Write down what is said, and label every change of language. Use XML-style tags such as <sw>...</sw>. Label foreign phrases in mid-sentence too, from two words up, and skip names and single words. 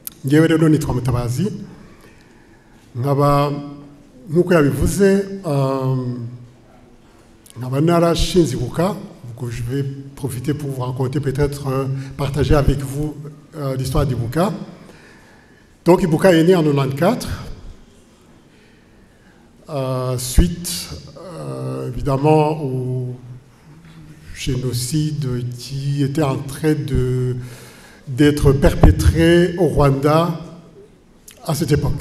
<rw>ngewe rero nitwa Mutabazi nkaba nkuko yabivuze nkaba narashinze Ibuka.</rw> <fr>Je vais profiter pour vous raconter, peut-être partager avec vous l'histoire d'Ibuka. Donc Ibuka est né en 94, suite évidemment au génocide qui était en train d'être perpétré au Rwanda à cette époque.</fr>